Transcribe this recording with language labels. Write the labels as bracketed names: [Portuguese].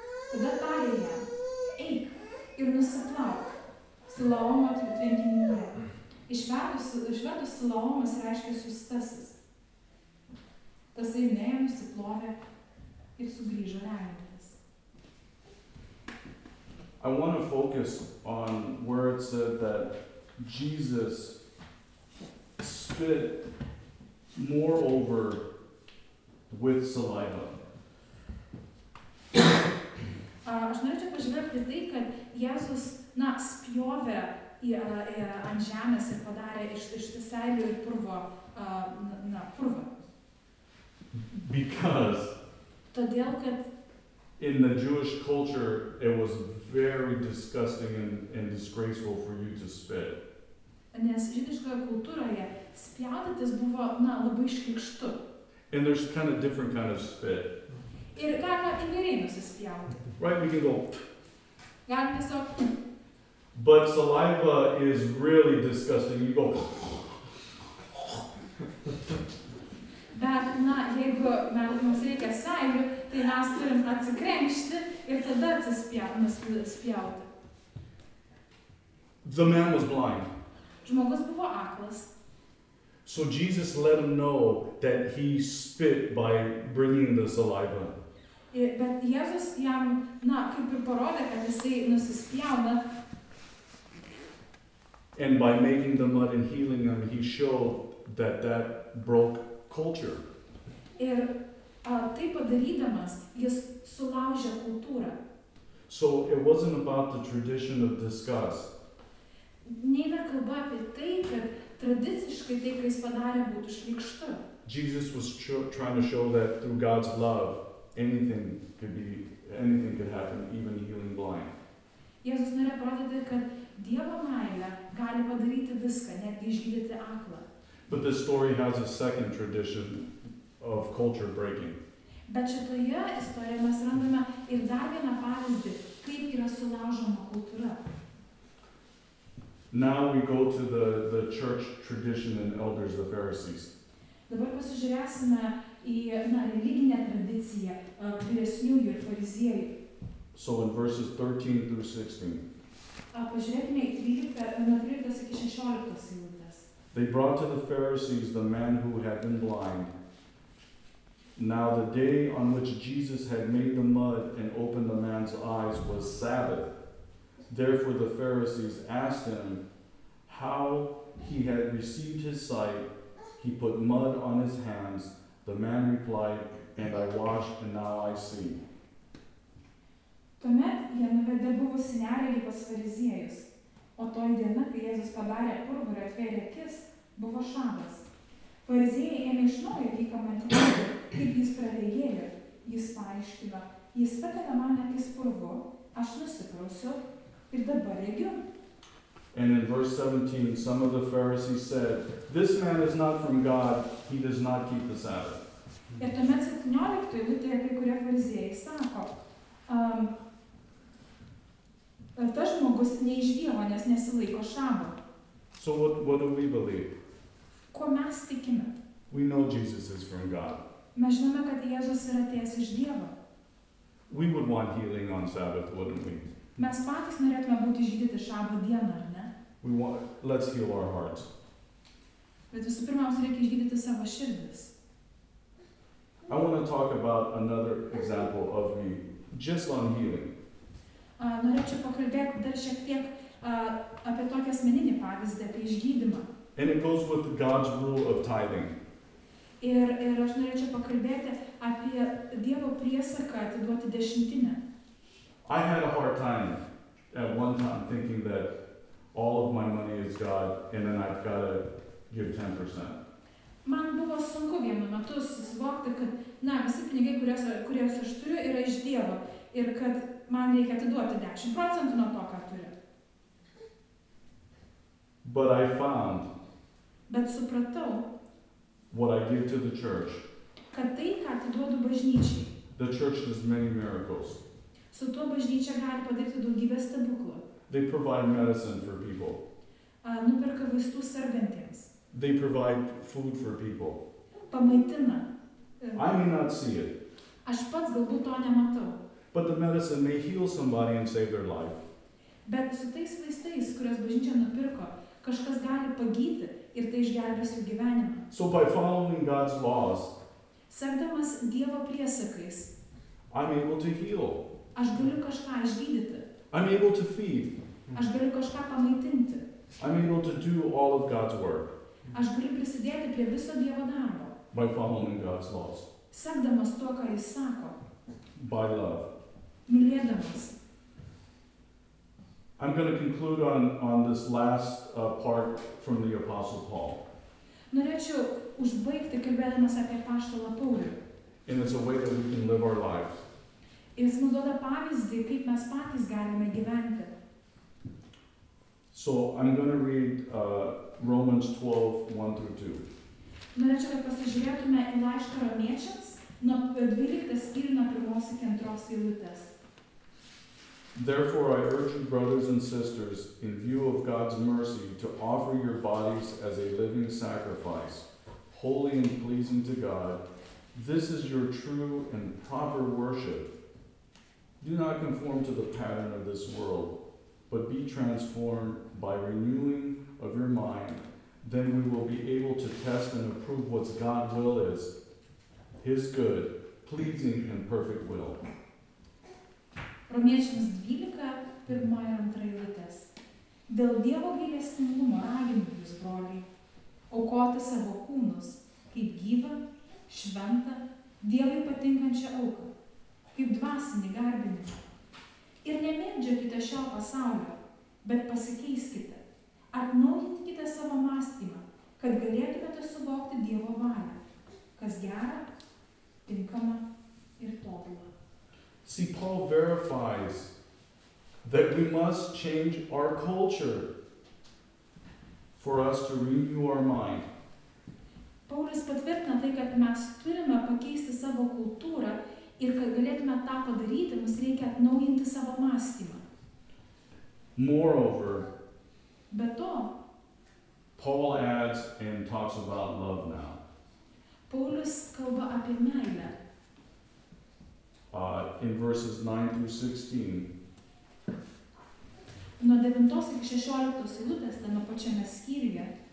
[Lithuanian] Tada tarė jam, eik ir nusiplauk Siloamo tvenkinyje. Išvertus Siloamas reiškia siųstasis. Tasai nuėjo, nusiplovė ir sugrįžo rengintis. [English] I want to focus on where it said that Jesus spit moreover with saliva. [Lithuanian] Aš norėčiau pažvelgti tai, kad Jėzus, spjovė ant žemės ir padarė iš seilių ir purvo, purvą. [English] Because [Lithuanian] Todėl, kad [English] in the Jewish culture, it was very disgusting and disgraceful for you to spit. [Lithuanian] Nes žydiškoje kultūroje spjaudytis buvo, labai šlykštu. [English] And there's kind of different kind of spit. [Lithuanian] Ir galima įvairiai nusispjauti. [English] Right? We can go. [Lithuanian] Galim tiesiog. [English] But saliva is really disgusting. You go. [Lithuanian] Bet, jeigu mums reikia seilių, tai mes turim atsikrenkšti ir tada nuspjauti. [English] The man was blind. [Lithuanian] Žmogus buvo aklas. [English] So Jesus let him know that he spit by bringing the saliva. [Lithuanian] Bet Jėzus jam, kaip ir parodė, kad jisai nusispjauna. [English] And by making the mud and healing him, he showed that broke culture. [Lithuanian] Ir tai padarydamas, jis sulaužė kultūrą. [English] So it wasn't about the tradition of disgust. [Lithuanian] Neina kalba apie tai, kad tradiciškai tai, ką jis padarė, būtų šlykštu. [English] Jesus was trying to show that through God's love, anything could happen, even healing blind. [Lithuanian] Jėzus norėjo parodyti, kad Dievo meilė gali padaryti viską, netgi išgydyti aklą. [English] But this story has a second tradition of culture breaking. [Lithuanian] Bet šitoje istorijoje mes randame ir dar vieną pavyzdį, kaip yra sulaužoma kultūra. [English] Now we go to the church tradition and elders, the Pharisees. [Lithuanian] Dabar pasižiūrėsime į religinę tradiciją vyresniųjų ir fariziejų. [English] So in verses 13 through 16. [Lithuanian] Pažiūrėkime į 13 iki 16 eilutes. [English] They brought to the Pharisees the man who had been blind. Now the day on which Jesus had made the mud and opened the man's eyes was Sabbath. Therefore the Pharisees asked him how he had received his sight. He put mud on his hands. The man replied, and I washed, and now I see. [Lithuanian] Tuomet jie nuvedė buvusį neregį pas fariziejus, o toji diena, kai Jėzus padarė purvą ir atvėrė akis, buvo šabas. Fariziejai ėmė iš naujo jį kamantinėti, kaip jis praregėjo. Jis paaiškino, jis patepė man akis purvu, aš nusiprausiu ir dabar regiu. [English] And in verse 17, some of the Pharisees said, this man is not from God, he does not keep the Sabbath. [Lithuanian] Ir tuomet 17 eilutėje kai kurie fariziejai sako, tas žmogus ne iš Dievo, nes nesilaiko šabo. [English] So what do we believe? [Lithuanian] Ko mes tikime? [English] We know Jesus is from God. [Lithuanian] Mes žinome, kad Jėzus yra atėjęs iš Dievo. [English] We would want healing on Sabbath, wouldn't we? [Lithuanian] Mes patys norėtume būti išgydyti šabo dieną, ar ne? [English] Let's heal our hearts. [Lithuanian] Bet visų pirma, mums reikia išgydyti savo širdis. [English] I want to talk about another example of me, just on healing. [Lithuanian] Norėčiau pakalbėti dar šiek tiek apie tokį asmeninį pavyzdį, apie išgydymą. [English] And it goes with God's rule of tithing. [Lithuanian] Ir aš norėčiau pakalbėti apie Dievo priesaką atiduoti dešimtinę. [English] I had a hard time at one time thinking that all of my money is God and then I've got to give 10%. [Lithuanian] Man buvo sunku vienu metu susivokti, kad visi pinigai, kuriuos aš turiu, yra iš Dievo ir kad man reikia atiduoti 10% nuo to, ką turiu. [English] But I found [Lithuanian] Bet supratau, [English] what I give to the church. [Lithuanian] Kad tai, ką atiduodu bažnyčiai, [English] The church does many miracles. [Lithuanian] su tuo bažnyčia gali padaryti daugybę stebuklų. [English] They provide medicine for people. [Lithuanian] Nuperka vaistų sergantiems, [English] They provide food for people. [Lithuanian] pamaitina. [English] I may not see it, [Lithuanian] Aš pats galbūt to nematau, [English] but the medicine may heal somebody and save their life. [Lithuanian] bet su tais vaistais, kuriuos bažnyčia nupirko, kažkas gali pagyti ir tai išgelbės jų gyvenimą. [English] So by following God's laws, [Lithuanian] Sekdamas Dievo priesakais, [English] I'm able to heal. [Lithuanian] aš galiu kažką išgydyti, [English] I'm able to feed. [Lithuanian] aš galiu kažką pamaitinti, [English] I'm able to do all of God's work [Lithuanian] aš galiu prisidėti prie viso Dievo darbo, [English] by following God's laws, [Lithuanian] sekdamas tuo, ką Jis sako, [English] by love. [Lithuanian] mylėdamas. [English] I'm going to conclude on this last part from the Apostle Paul. [Lithuanian] Norėčiau užbaigti kalbėdamas apie apaštalą Paulių. [English] And it's a way that we can live our lives. [Lithuanian] Ir jis mums duoda pavyzdį, kaip mes patys galime gyventi. [English] So I'm going to read Romans 12, 1 through 2. [Lithuanian] Norėčiau, kad pasižiūrėtume į laišką romiečiams nuo 12 skyrių nuo 1 iki 2 eilutės. [English] Therefore, I urge you, brothers and sisters, in view of God's mercy, to offer your bodies as a living sacrifice, holy and pleasing to God. This is your true and proper worship. Do not conform to the pattern of this world, but be transformed by renewing of your mind. Then we will be able to test and approve what God's will is, His good, pleasing, and perfect will. [Lithuanian] Romiečiams 12, 1 ir 2 eilutės. Dėl Dievo gailestingumo raginu jūs, broliai, aukoti savo kūnus kaip gyvą, šventą, Dievui patinkančią auką, kaip dvasinį garbinimą. Ir nemėgdžiokite šio pasaulio, bet pasikeiskite, atnaujinkite savo mąstymą, kad galėtumėte suvokti Dievo valią, kas gera, tinkama ir tobula. [English] See, Paul verifies that we must change our culture for us to renew our mind. [Lithuanian] Paulius patvirtina tai, kad mes turime pakeisti savo kultūrą ir kad galėtume tą padaryti, mums reikia atnaujinti savo mąstymą. [English] Moreover, [Lithuanian] Be to, [English] Paul adds and talks about love now. [Lithuanian] Paulius kalba apie meilę. [English] In verses 9 through 16, [Lithuanian] Nuo 9 iki 16 eilutės tame pačiame skyriuje.